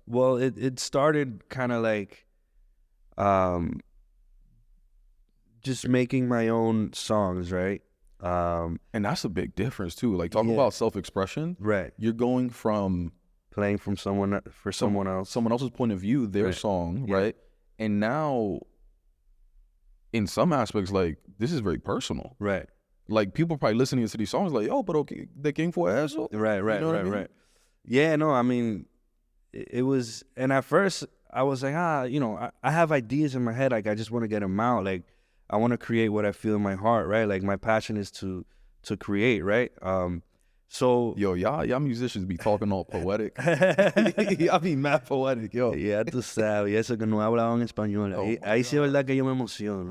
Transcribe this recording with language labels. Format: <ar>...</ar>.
<en>Well, it started kind of like just making my own songs, right? And that's a big difference too. Like, talk about self-expression. Right. You're going from playing from someone else's point of view, their song, right? And now, in some aspects, like, this is very personal. Right. Like, people probably listening to these songs like, oh, but okay,</en> <es>¿de quién fue eso?</es> <en>Right, You know what I mean? right. Yeah, no, I mean, it was, and at first, I was like, I have ideas in my head, like, I just want to get them out, like, I want to create what I feel in my heart, right? Like, my passion is to create, right? So yo, y'all musicians be talking all poetic. Y'all be mad poetic, yo.</en> <es>Ya tú sabes, y eso que no hablaban español. Ahí sí es verdad que yo me emociono.</es>